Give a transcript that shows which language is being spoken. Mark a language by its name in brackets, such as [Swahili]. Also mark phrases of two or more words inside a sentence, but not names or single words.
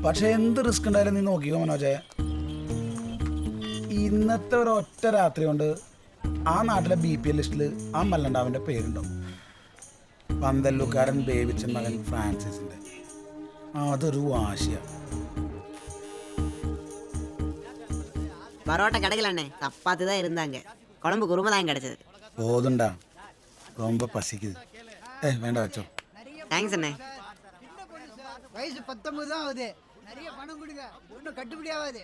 [Malayalam] പക്ഷെ എന്ത് റിസ്ക് ഉണ്ടായാലും നീ നോക്കിക്കോ മനോജെ, ഇന്നത്തെ ഒരു ഒറ്റ രാത്രി കൊണ്ട് ആ നാട്ടിലെ BPL ലിസ്റ്റിൽ ആ മല്ലണ്ടാവിൻ്റെ പേരുണ്ടാവും. പന്തല്ലൂക്കാരൻ ബേബിച്ചൻ മകൻ ഫ്രാൻസിസിൻ്റെ. അതൊരു വാശിയാണ്. [Tamil] பரோட்டா கிடைக்கலண்ணே, சப்பாத்தி தான் இருந்தாங்க. குழம்பு குருமை தான் கிடைச்சது. போதுண்டா, ரொம்ப பசிக்குது. வேണ്ട வச்சோ. தேங்க்ஸ் அண்ணே. வயசு 19 தான் ஆகுது. நிறைய பணம் கொடுங்க, ஒன்றும் கட்டுப்படி ஆகாது.